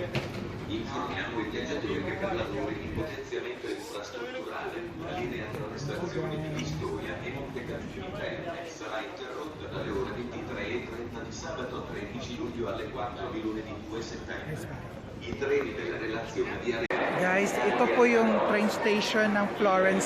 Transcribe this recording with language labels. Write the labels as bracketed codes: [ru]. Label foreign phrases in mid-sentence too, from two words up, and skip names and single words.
[it] Informiamo i viaggiatori che per lavori di potenziamento infrastrutturale la linea tra le stazioni di Pistoia e Montecatini Terme sarà interrotta dalle ore 23:30 di sabato 13 luglio alle 4 di lunedì 2 settembre. I treni della relazione di area. [tl] Guys, ito po yung train station ng Florence.